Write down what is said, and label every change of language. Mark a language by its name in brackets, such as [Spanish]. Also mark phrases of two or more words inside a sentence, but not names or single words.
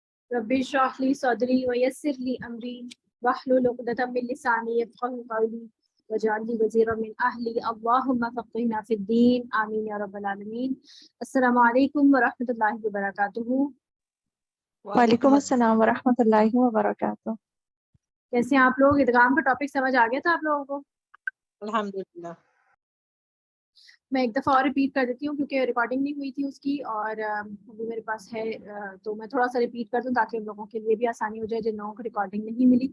[Arabic] رب اشرح لي صدري ويسر لي أمري واحلل عقدة من لساني يفقهوا قولي واجعل لي وزيرا من أهلي اللهم فقهنا في الدين آمين يا رب العالمين. السلام عليكم ورحمة الله وبركاته. وعليكم السلام ورحمة الله وبركاته. [Urdu] کیسے ہیں آپ لوگ? ادغام کا ٹاپک سمجھ آ گیا تھا آپ لوگوں کو? [Arabic] अल्हम्दुलिल्लाह। [Urdu] میں ایک دفعہ اور ریپیٹ کر دیتی ہوں کیونکہ ریکارڈنگ نہیں ہوئی تھی اس کی اور ابھی میرے پاس ہے، تو میں تھوڑا سا ریپیٹ کر دوں تاکہ ان لوگوں کے لیے بھی آسانی ہو جائے جن لوگوں کو ریکارڈنگ نہیں ملی.